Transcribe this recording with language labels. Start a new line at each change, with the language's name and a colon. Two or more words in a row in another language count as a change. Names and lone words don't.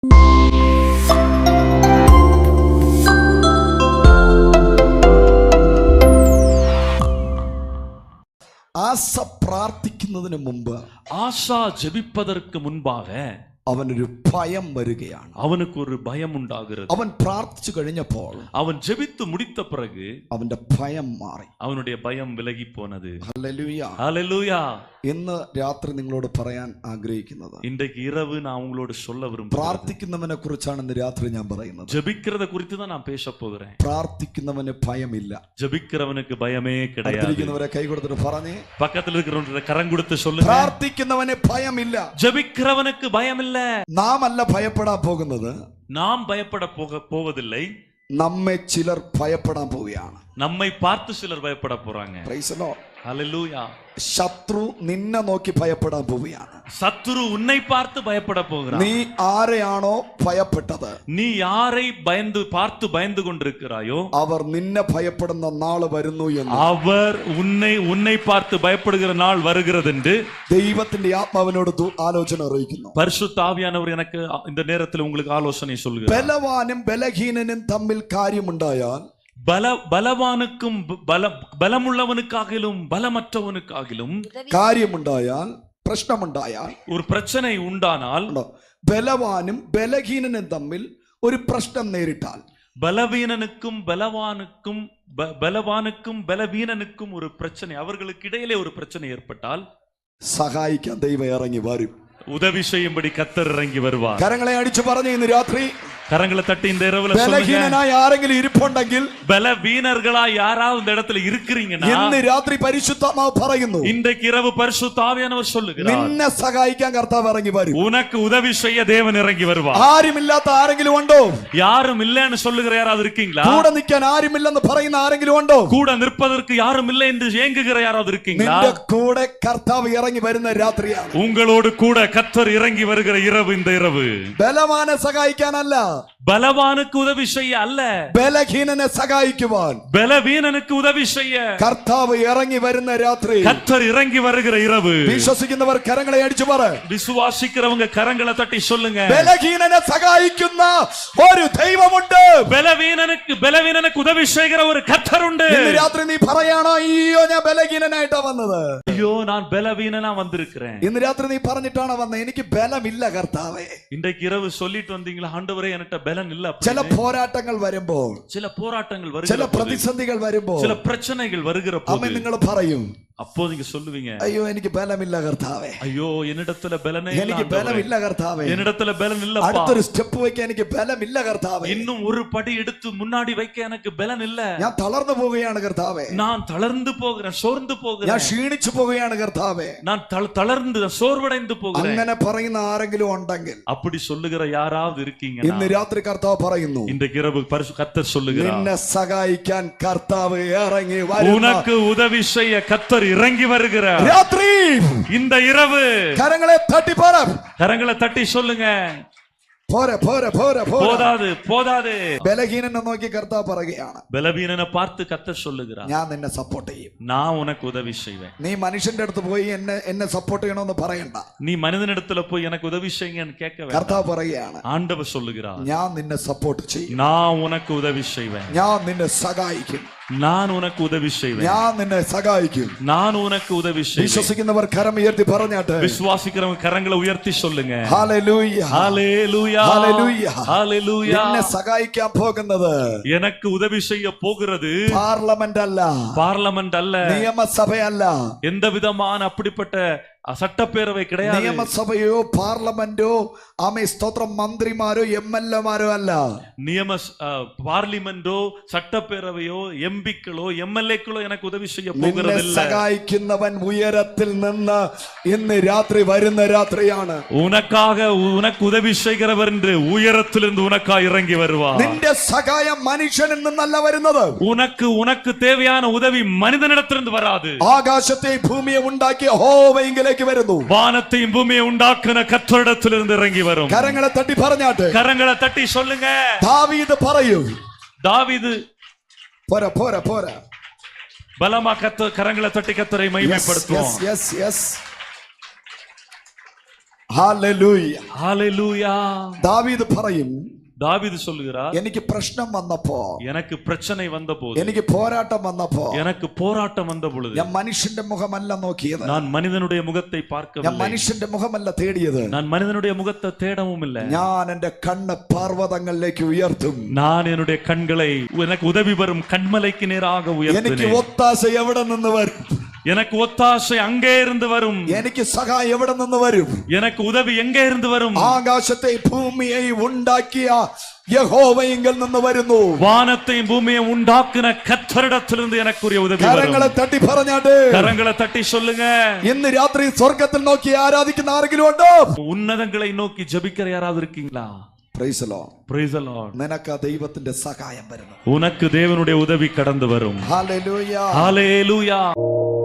Malayalam: ആശ പ്രാർത്ഥിക്കുന്നതിന് മുമ്പ്,
Tamil: ஆஷா ஜெபிப்பதற்கு முன்பாக
Malayalam: അവനൊരു ഭയം വരികയാണ്.
Tamil: அவனுக்கு ஒரு பயம் உண்டாகிறது.
Malayalam: അവൻ പ്രാർത്ഥിച്ചു കഴിഞ്ഞപ്പോൾ,
Tamil: அவன் ஜெபித்து முடித்த பிறகு
Malayalam: അവന്റെ ഭയം മാറി.
Tamil: அவனுடைய பயம் விலகி போனது.
Malayalam: ഹല്ലേലൂയ.
Tamil: ஹல்லேலூயா.
Malayalam: ഇന്ന് രാത്രി നിങ്ങളോട് പറയാൻ ആഗ്രഹിക്കുന്നത്,
Tamil: இன்றைக்கு இரவு நான் உங்களோடு சொல்ல விரும்புகிறேன்,
Malayalam: പ്രാർത്ഥിക്കുന്നവനെ കുറിച്ചാണ് ഇന്ന് രാത്രി ഞാൻ പറയുന്നത്.
Tamil: ஜெபிக்கிறத குறித்து தான் நான் பேச போகிறேன்.
Malayalam: പ്രാർത്ഥിക്കുന്നവന് ഭയമില്ല.
Tamil: ஜெபிக்கிறவனுக்கு பயமே கிடையாது.
Malayalam: അടുത്തിരിക്കുന്നവരെ കൈ കൊടുത്തിട്ട് പറഞ്ഞേ,
Tamil: பக்கத்துல இருக்கிறவங்க கரம் கொடுத்து சொல்லுங்க,
Malayalam: പ്രാർത്ഥിക്കുന്നവന് ഭയമില്ല.
Tamil: ஜெபிக்கிறவனுக்கு பயம் இல்ல.
Malayalam: നാം അല്ല ഭയപ്പെടാൻ പോകുന്നത്,
Tamil: நாம் பயப்பட போவதில்லை,
Malayalam: നമ്മെ ചിലർ ഭയപ്പെടാൻ പോവുകയാണ്.
Tamil: நம்மை பார்த்து சிலர் பயப்பட போறாங்க.
English: Praise the Lord.
Tamil: ஹல்லேலூயா.
Malayalam: ശത്രു നിന്നെ നോക്കി ഭയപ്പെടാൻ പോവുകയാണ്.
Tamil: சத்துரு உன்னை பார்த்து பயப்பட போகிறான்.
Malayalam: നീ ആരെയാണോ ഭയപ്പെട്ടത്,
Tamil: நீ யாரை பார்த்து பயந்து கொண்டிருக்கிறாயோ
Malayalam: അവർ നിന്നെ ഭയപ്പെടുന്ന നാൾ വരുന്നു എന്ന്
Tamil: அவர் உன்னை பார்த்து பயப்படுகிற நாள் வருகிறது என்று
Malayalam: ദൈവത്തിന്റെ ആത്മാവിനോട് ആലോചന അറിയിക്കുന്നു.
Tamil: பரிசுத்த ஆவியானவர் எனக்கு இந்த நேரத்தில் உங்களுக்கு ஆலோசனை சொல்கிறார்.
Malayalam: ബലവാനും ബലഹീനനും തമ്മിൽ കാര്യമുണ്ടായാൽ,
Tamil: பலவானுக்கும் பலமுள்ளவனுக்காகிலும் பலமற்றவனுக்காகிலும்
Malayalam: കാര്യമുണ്ടായാൽ, പ്രശ്നമുണ്ടായാൽ,
Tamil: ஒரு பிரச்சனை உண்டானால்,
Malayalam: ബലവാനും ബലഹീനനും തമ്മിൽ ഒരു പ്രശ്നം നേരിട്ടാൽ,
Tamil: பலவீனனுக்கும் பலவீனனுக்கும் ஒரு பிரச்சனை, அவர்களுக்கு இடையிலே ஒரு பிரச்சனை ஏற்பட்டால்
Malayalam: സഹായിക്കാൻ ദൈവം ഇറങ്ങി വരും.
Tamil: உதவி செய்யும்படி கர்த்தர் இறங்கி வருவார்.
Malayalam: കരങ്ങളെ അടിച്ചു പറഞ്ഞു ഇന്ന് രാത്രി,
Tamil: கரங்களை தட்டி இந்த இரவுல
Malayalam: ബലഹീനനായി ആരെങ്കിലും ഇരിപ്പുണ്ടെങ്കിൽ,
Tamil: பலவீனர்களாய் யாராவது இந்த இடத்துல இருக்கிறீங்கன்னா,
Malayalam: ഇന്ന് രാത്രി പരിശുദ്ധാത്മാവ് പറയുന്നു,
Tamil: இன்றைக்கு இரவு பரிசுத்த ஆவியானவர் சொல்லுகிறார்,
Malayalam: നിന്നെ സഹായിക്കാൻ കർത്താവ് ഇറങ്ങി വരും.
Tamil: உனக்கு உதவி செய்ய தேவன் இறங்கி வருவார்.
Malayalam: ആരുമില്ലാത്ത ആരെങ്കിലും ഉണ്ടോ?
Tamil: யாரும் இல்லைன்னு சொல்லுகிற யாராவது இருக்கீங்களா?
Malayalam: കൂടെ നിൽക്കാൻ ആരുമില്ലെന്ന് പറയുന്ന ആരെങ്കിലും ഉണ്ടോ?
Tamil: கூட நிற்பதற்கு யாரும் இல்லை என்று ஏங்குகிற யாராவது இருக்கீங்களா?
Malayalam: നിന്റെ കൂടെ കർത്താവ് ഇറങ്ങി വരുന്ന രാത്രിയാണ്.
Tamil: உங்களோடு கூட கர்த்தர் இறங்கி வருகிற இரவு இந்த இரவு.
Malayalam: ബലവാനെ സഹായിക്കാനല്ല,
Tamil: பலவானுக்கு உதவி செய்ய அல்ல,
Malayalam: ബലഹീനനെ സഹായിക്കുവാൻ
Tamil: பலவீனனுக்கு உதவி செய்ய
Malayalam: കർത്താവ് ഇറങ്ങി വരുന്ന രാത്രി.
Tamil: கர்த்தர் இறங்கி வருகிற இரவு.
Malayalam: വിശ്വസിക്കുന്നവർ കരങ്ങളെ അടിച്ചു പറ,
Tamil: விசுவாசிக்கிறவங்க கரங்களை தட்டி சொல்லுங்க,
Malayalam: ബലഹീനനെ സഹായിക്കുന്ന ഒരു ദൈവമുണ്ട്.
Tamil: பலவீனனுக்கு உதவி செய்கிற ஒரு கர்த்தர் உண்டு.
Malayalam: ഇന്ന് രാത്രി നീ പറയാണോ, അയ്യോ ഞാൻ ബലഹീനനായിട്ടാ വന്നത്,
Tamil: ஐயோ நான் பலவீனனா வந்திருக்கிறேன்.
Malayalam: ഇന്ന് രാത്രി നീ പറഞ്ഞിട്ടാണ് വന്നത്, എനിക്ക് ബലമില്ല കർത്താവേ.
Tamil: இன்றைக்கு இரவு சொல்லிட்டு வந்தீங்களா, ஆண்டவரே எனக்கு பலன் இல்ல.
Malayalam: ചില പോരാട്ടങ്ങൾ വരുമ്പോൾ,
Tamil: சில போராட்டங்கள்
Malayalam: ചില
Tamil: வருகிற,
Malayalam: പ്രതിസന്ധികൾ വരുമ്പോൾ,
Tamil: சில பிரச்சனைகள் வருகிற
Malayalam: അമ്മ
Tamil: போது
Malayalam: നിങ്ങൾ പറയും,
Tamil: அப்போ நீங்க சொல்லுவீங்க,
Malayalam: അയ്യോ എനിക്ക് ബലമില്ല കർത്താവേ,
Tamil: ஐயோ என்னிடத்துல பலனே இல்ல,
Malayalam: എനിക്ക് ബലമില്ല കർത്താവേ,
Tamil: என்னிடத்துல பலன் இல்லப்பா,
Malayalam: അടുത്തൊരു സ്റ്റെപ്പ് വെക്കാൻ എനിക്ക് ബലമില്ല കർത്താവേ,
Tamil: இன்னும் ஒரு படி எடுத்து முன்னாடி வைக்க எனக்கு பலன் இல்ல,
Malayalam: ഞാൻ തളർന്നു പോവുകയാണ് കർത്താവേ,
Tamil: நான் தளர்ந்து போகிறேன், சோர்ந்து
Malayalam: ഞാൻ
Tamil: போகிறேன்,
Malayalam: ക്ഷീണിച്ചു പോവുകയാണ് കർത്താവേ,
Tamil: நான் தளர்ந்து சோர்வடைந்து போகிறேன்.
Malayalam: അങ്ങനെ പറയുന്ന ആരെങ്കിലും ഉണ്ടെങ്കിൽ,
Tamil: அப்படி சொல்லுகிற யாராவது இருக்கீங்க,
Malayalam: ഇന്ന് രാത്രി കർത്താവ് പറയുന്നു,
Tamil: இன்றைக்கு இரவு கர்த்தர் சொல்லுகிறார்,
Malayalam: നിന്നെ സഹായിക്കാൻ കർത്താവ് ഇറങ്ങി വരും.
Tamil: உனக்கு உதவி செய்ய கர்த்தர் இறங்கி வருகிறார்.
Malayalam: രാത്രി
Tamil: இந்த இரவு
Malayalam: കരങ്ങളെ തട്ടി പറ,
Tamil: கரங்களை தட்டி சொல்லுங்க,
Malayalam: പോരെ പോരെ പോരെ
Tamil: போதாது போதாது.
Malayalam: ബലഹീനനെ നോക്കി കർത്താവ് പറയുകയാണ്,
Tamil: பலவீனனை பார்த்து கர்த்தர் சொல்லுகிறார்,
Malayalam: ഞാൻ നിന്നെ സപ്പോർട്ട് ചെയ്യും.
Tamil: நான் உனக்கு உதவி செய்வேன்.
Malayalam: നീ മനുഷ്യന്റെ അടുത്ത് പോയി എന്നെ സപ്പോർട്ട് ചെയ്യണമെന്ന് പറയണ്ട.
Tamil: நீ மனிதனிடத்துல போய் எனக்கு உதவி செய்யுங்கன்னு கேட்க வேண்டாம்.
Malayalam: കർത്താവ് പറയുകയാണ്,
Tamil: ஆண்டவர் சொல்லுகிறார்,
Malayalam: ഞാൻ നിന്നെ സപ്പോർട്ട് ചെയ്യും,
Tamil: நான் உனக்கு உதவி செய்வேன்,
Malayalam: ഞാൻ നിന്നെ സഹായിക്കും,
Tamil: நான் உனக்கு உதவி செய்வேன்,
Malayalam: ഞാൻ നിന്നെ സഹായിക്കും.
Tamil: நான் உனக்கு உதவி செய்வேன்.
Malayalam: വിശ്വസിക്കുന്നവർ കരം ഉയർത്തി പറഞ്ഞാട്ടെ,
Tamil: விசுவாசிக்கிறவங்க கரங்களை உயர்த்தி சொல்லுங்க,
Malayalam: ഹല്ലേലൂയ
Tamil: ஹல்லேலூயா
Malayalam: ഹല്ലേലൂയ.
Tamil: ஹல்லேலூயா.
Malayalam: നിന്നെ സഹായിക്കാൻ പോകുന്നത്
Tamil: எனக்கு உதவி செய்ய போகிறது
Malayalam: പാർലമെന്റ് അല്ല,
Tamil: பார்லமெண்ட் அல்ல,
Malayalam: നിയമസഭയല്ല,
Tamil: எந்த விதமான அப்படிப்பட்ட சட்டப்பேரவை கிடையாது,
Malayalam: നിയമസഭയോ പാർലമെന്റോ ആമേ സ്തോത്രം മന്ത്രിമാരോ എംഎൽഎമാരോ അല്ല,
Tamil: பார்லிமெண்டோ சட்டப்பேரவையோ எம்பிக்களோ எம்எல்ஏக்களோ எனக்கு உதவி செய்ய
Malayalam: നിന്നെ
Tamil: போகிறதில்லை.
Malayalam: സഹായിക്കുന്നവൻ ഉയരത്തിൽ നിന്ന് ഇന്ന് രാത്രി വരുന്ന രാത്രിയാണ്.
Tamil: உனக்கு உதவி செய்கிறவர் என்று உயரத்திலிருந்து உனக்காக இறங்கி வருவார்.
Malayalam: നിന്റെ സഹായം മനുഷ്യനിൽ നിന്നല്ല വരുന്നത്,
Tamil: உனக்கு தேவையான உதவி மனிதனிடத்திலிருந்து வராது,
Malayalam: ആകാശത്തെ ഭൂമിയെ ഉണ്ടാക്കിയ യഹോവയിലേക്ക് വരുന്നു,
Tamil: வானத்தையும் பூமியை உண்டாக்குன கர்த்தரிடத்திலிருந்து இறங்கி வரும்.
Malayalam: കരങ്ങളെ തട്ടി പറഞ്ഞാട്ടെ,
Tamil: கரங்களை தட்டி சொல்லுங்க,
Malayalam: ദാവീദ് പറയൂ,
Tamil: தாவீது
Malayalam: പോരാ പോരാ പോരാ,
Tamil: பலமா கரங்களை தட்டி கர்த்தரை மகிமைப்படுத்துவோம்.
English: yes yes.
Malayalam: ഹല്ലേലൂയ.
Tamil: ஹalleluya.
Malayalam: ദാവീദ് പറയും,
Tamil: தாவீது சொல்லுகிறார்,
Malayalam: എനിക്ക് പ്രശ്നം വന്നപ്പോ,
Tamil: எனக்கு பிரச்சனை வந்தபோது,
Malayalam: എനിക്ക് പോരാട്ടം വന്നപ്പോ
Tamil: எனக்கு போராட்டம் வந்த பொழுது
Malayalam: ഞാൻ മനുഷ്യന്റെ മുഖമല്ല നോക്കിയത്,
Tamil: நான் மனிதனுடைய முகத்தை
Malayalam: ഞാൻ
Tamil: பார்க்கவில்லை,
Malayalam: മനുഷ്യന്റെ മുഖമല്ല തേടിയത്,
Tamil: நான் மனிதனுடைய முகத்தை தேடவும் இல்லை.
Malayalam: ഞാൻ എന്റെ കണ്ണ് പർവ്വതങ്ങളിലേക്ക് ഉയർത്തും.
Tamil: நான் என்னுடைய கண்களை எனக்கு உதவி வரும் கண்மலைக்கு நேராக
Malayalam: എനിക്ക്
Tamil: உயர்த்தினேன்.
Malayalam: ഒത്താശ എവിടെ നിന്ന് വരും?
Tamil: எனக்கு ஒத்தாசை அங்கே இருந்து வரும்.
Malayalam: എനിക്ക് സഹായം എവിടെ നിന്ന് വരും?
Tamil: எனக்கு உதவி எங்கே இருந்து வரும்?
Malayalam: ആകാശത്തെ ഭൂമിയെ ഉണ്ടാക്കിയ യഹോവയിങ്കൽ നിന്ന് വരുന്നു.
Tamil: வானத்தையும் பூமியை உண்டாக்குன கர்த்தரிடத்திலிருந்து எனக்குரிய உதவி
Malayalam: കരങ്ങളെ
Tamil: வரும்.
Malayalam: തട്ടി പറഞ്ഞാട്ട്
Tamil: கரங்களை தட்டி சொல்லுங்க.
Malayalam: ഇന്ന് രാത്രി സ്വർഗത്തിൽ നോക്കി ആരാധിക്കുന്ന ആരെങ്കിലും ഉണ്ടോ?
Tamil: உன்னதங்களை நோக்கி ஜெபிக்கிற யாராவது இருக்கீங்களா?
English: Praise the Lord. Praise the Lord.
Malayalam: നിനക്ക് ദൈവത്തിന്റെ സഹായം വരുന്നു.
Tamil: உனக்கு தேவனுடைய உதவி கடந்து வரும்.
Malayalam: Hallelujah.
Tamil: Hallelujah.